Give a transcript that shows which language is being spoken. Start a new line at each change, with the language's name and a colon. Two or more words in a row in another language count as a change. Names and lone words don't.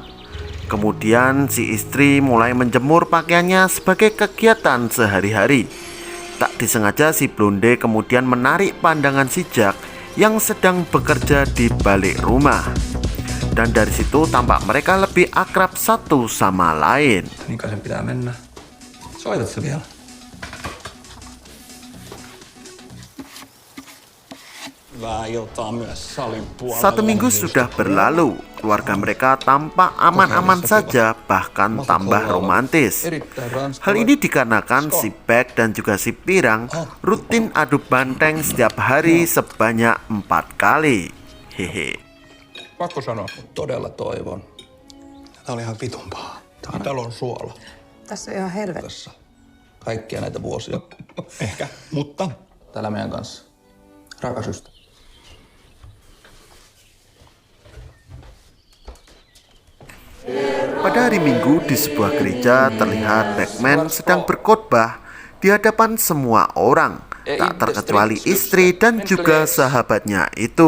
Indonesian: Kemudian si istri mulai menjemur pakaiannya sebagai kegiatan sehari-hari. Tak disengaja si blonde kemudian menarik pandangan si Jack yang sedang bekerja di balik rumah. Dan dari situ tampak mereka lebih akrab satu sama lain.
Finnish: Niin kai sen pitää mennä. Soitat se vielä?
Indonesian: Satu minggu sudah berlalu, keluarga mereka tampak aman-aman saja, bahkan tambah romantis. Hal ini dikarenakan si Beck dan juga si Pirang rutin adu banteng setiap hari sebanyak 4 kali. Hehe.
Finnish: Pakko sanoa, todella toivon. Tää oli ihan vitun paha. Täällä on suola. Tässä on ihan helvetti. Tässä. Kaikkia näitä vuosia. Ehkä, mutta Täällä meidän kanssa. Rakas ystävä.
Indonesian: Pada hari Minggu di sebuah gereja terlihat Backman sedang berkhotbah di hadapan semua orang, tak terkecuali istri dan juga sahabatnya itu.